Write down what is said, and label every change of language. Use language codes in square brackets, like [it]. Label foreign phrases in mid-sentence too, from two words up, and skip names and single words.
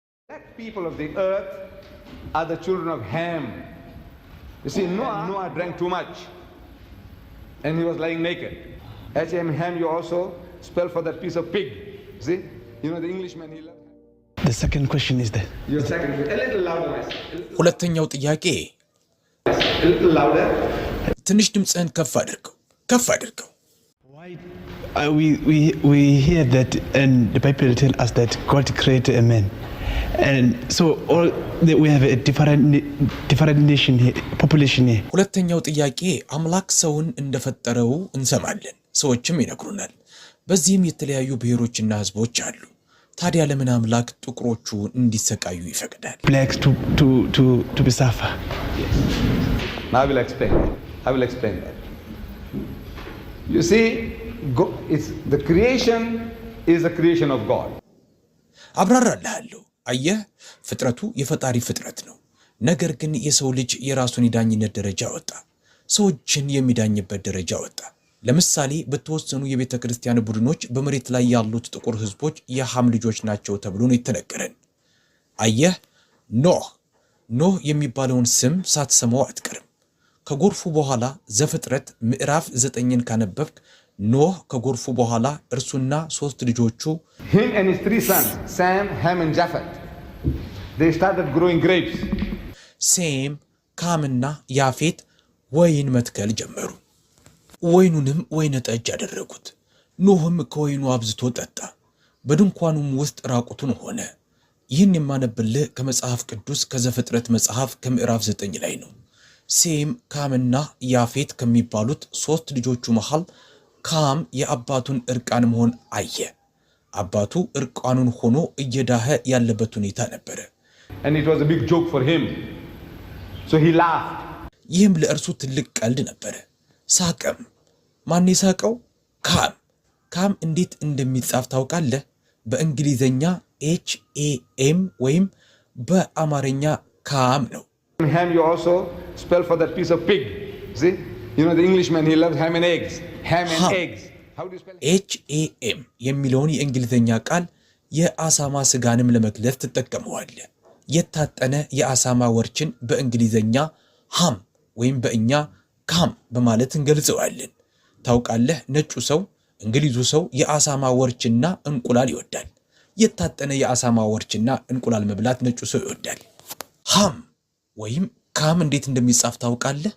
[en] People of the earth are the children of Ham. You see, Noah drank too much, and he was lying naked. H.M. Ham, you also spell for that piece of pig. See, you know the Englishman, he loved. The second question is that. Your second question, a little louder, [am] ሁለተኛው ጥያቄ [en] a little louder. [am] ትንሽ ድምጽህን ከፍ አድርገው [en] Why we hear that, and the Bible tells us that God created a man, and so we have a different nation here, population here. [am] ሁለተኛው ጥያቄ አምላክ ሰውን እንደፈጠረው እንሰማለን፣ ሰዎችም ይነግሩናል። በዚህም የተለያዩ ብሔሮችና ህዝቦች አሉ። ታዲያ ለምን አምላክ ጥቁሮቹ እንዲሰቃዩ ይፈቅዳል? [en] Blacks to be suffer. Yes. Now I will explain that. You see, the creation is the creation of God. [am] አብራራለሁ። አየህ፣ ፍጥረቱ የፈጣሪ ፍጥረት ነው። ነገር ግን የሰው ልጅ የራሱን የዳኝነት ደረጃ ወጣ፣ ሰዎችን የሚዳኝበት ደረጃ ወጣ። ለምሳሌ በተወሰኑ የቤተ ክርስቲያን ቡድኖች በመሬት ላይ ያሉት ጥቁር ህዝቦች የሃም ልጆች ናቸው ተብሎ ነው የተነገረን። አየህ፣ ኖህ የሚባለውን ስም ሳትሰማው አትቀርም። ከጎርፉ በኋላ ዘፍጥረት ምዕራፍ 9ን ካነበብክ ኖህ ከጎርፉ በኋላ እርሱና 3 ልጆቹ [en] him and his 3 sons, Sam, Ham and Japheth, they started growing grapes. [am] ሴም፣ ካምና ያፌት ወይን መትከል ጀመሩ። ወይኑንም ወይነ ጠጅ አደረጉት። ኖህም ከወይኑ አብዝቶ ጠጣ፣ በድንኳኑም ውስጥ ራቁቱን ሆነ። ይህን የማነብልህ ከመጽሐፍ ቅዱስ ከዘፍጥረት መጽሐፍ ከምዕራፍ 9 ላይ ነው። ሴም፣ ካምና ያፌት ከሚባሉት 3 ልጆቹ መሃል ካም የአባቱን እርቃን መሆን አየ። አባቱ እርቃኑን ሆኖ እየዳኸ ያለበት ሁኔታ ነበረ። [en] And it was a big joke for him. So he laughed. [am] ይህም ለእርሱ ትልቅ ቀልድ ነበረ። ሳቀም። ማን የሳቀው? ካም እንዴት እንደሚጻፍ ታውቃለህ? በእንግሊዘኛ HAM ወይም በአማርኛ ካም ነው። [en] Ham you also spell for that piece of pig. See? You know the Englishman, he loves ham and eggs. Ham and eggs. How do you spell it? [am] HAM የሚለውን የእንግሊዘኛ ቃል የአሳማ ስጋንም ለመግለጽ ትጠቀመዋለህ። የታጠነ የአሳማ ወርችን በእንግሊዘኛ ሃም ወይም በእኛ ካም በማለት እንገልጸዋለን። ታውቃለህ፣ ነጩ ሰው እንግሊዙ ሰው የአሳማ ወርችና እንቁላል ይወዳል። የታጠነ የአሳማ ወርችና እንቁላል መብላት ነጩ ሰው ይወዳል። ሃም ወይም ካም እንዴት እንደሚጻፍ ታውቃለህ?